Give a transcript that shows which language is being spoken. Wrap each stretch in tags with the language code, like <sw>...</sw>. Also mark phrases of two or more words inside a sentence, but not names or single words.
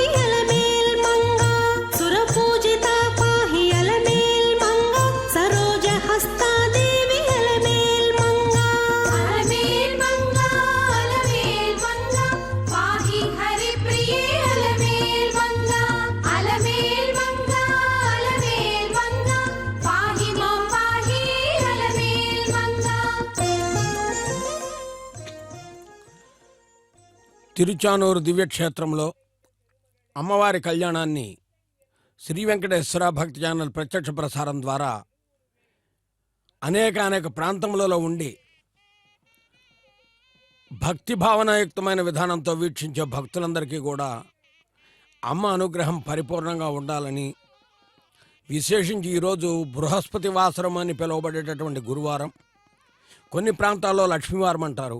<sa>अलमेल्मङ्गा सुरपूजिता पाहि अलमेल्मङ्गा सरोजहस्ता देवी अलमेल्मङ्गा अलमेल्मङ्गा अलमेल्मङ्गा पाहि हरिप्रिये अलमेल्मङ्गा अलमेल्मङ्गा अलमेल्मङ्गा पाहि मां पाहि अलमेल्मङ्गा।</sa> <te>తిరుచానూరు దివ్యక్షేత్రంలో అమ్మవారి కళ్యాణాన్ని శ్రీ వెంకటేశ్వర భక్తి ఛానల్ ప్రత్యక్ష ప్రసారం ద్వారా అనేక ప్రాంతములలో ఉండి భక్తి భావనాయుక్తమైన విధానంతో వీక్షించే భక్తులందరికీ కూడా అమ్మ అనుగ్రహం పరిపూర్ణంగా ఉండాలని, విశేషించి ఈరోజు బృహస్పతి వాసరం అని పిలువబడేటటువంటి గురువారం, కొన్ని ప్రాంతాల్లో లక్ష్మీవారం అంటారు.</te>